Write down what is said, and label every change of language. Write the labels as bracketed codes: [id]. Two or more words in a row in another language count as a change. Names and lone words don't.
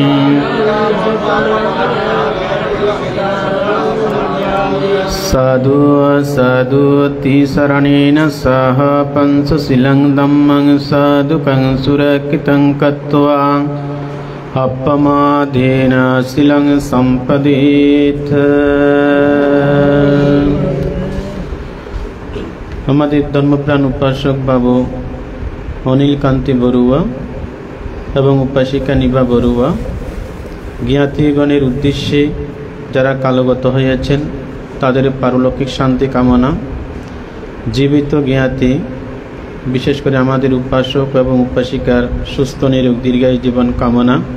[pi] සාදු සාදු තිසරණේන සහ පංචශීලං ධම්මං සාදුකං සුරක්ඛිතං කତ୍වා අප්පමාදේන සිලං সম্পදේත। [bn] আমাদের ধর্মপ্রাণ উপাসক বাবু অনিল কান্তি বড়ুয়া এবং উপাসিকা নিভা বড়ুয়া জ্ঞাতিগণের উদ্দেশ্যে যারা কালগত হয়েছেন তাদের পারলৌকিক শান্তি কামনা, জীবিত জ্ঞাতি বিশেষ করে আমাদের উপাসক এবং উপাসিকার সুস্থ নিরোগ দীর্ঘায়ু জীবন কামনা